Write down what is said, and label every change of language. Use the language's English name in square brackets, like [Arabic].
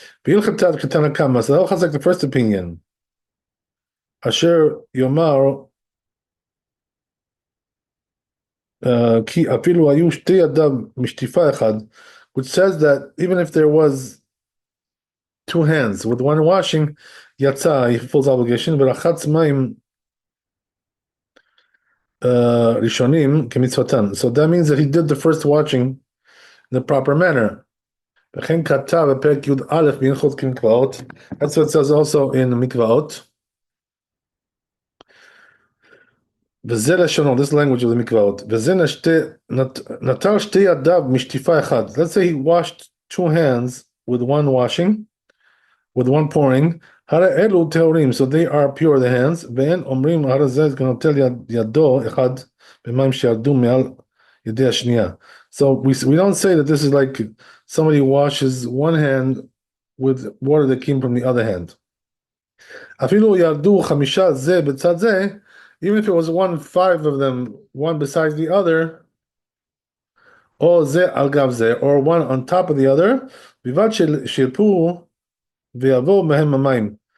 [Hebrew] בהלכתא כתנא קמא, [English] so that'll chazak the first opinion. [Hebrew] אשר יאמר, כי אפילו היו שתי ידיו משטיפה אחד, [English] which says that even if there was two hands with one washing, יצא, he fulfills obligation, [Hebrew] ורחץ מים ראשונים כמצוותן. [English] So that means that he did the first washing in the proper manner. [Hebrew] וכן כתב בפרק י"א בהלכות כמקוואות. [English] That's what it says also in מקוואות. [Hebrew] וזה לשונו, [English] this language of the מקוואות. [Hebrew] וזה נטל שתי ידיו משטיפה אחד. [English] Let's say he washed two hands with one washing, with one pouring. [Hebrew] הרי אלו טהורים, [English] so they are pure the hands. [Hebrew] ואין אומרים הרי זה נוטל ידו אחד במים שירדו מעל ידי השנייה. [English] So we don't say that this is like somebody washes one hand with water that came from the other hand. [Hebrew] אפילו ירדו חמישה זה בצד זה, [English] even if it was five of them, one besides the other, [Hebrew] או זה על גב זה, [English] or one on top of the other, [Hebrew] בלבד שירפו ויבואו מהם המים.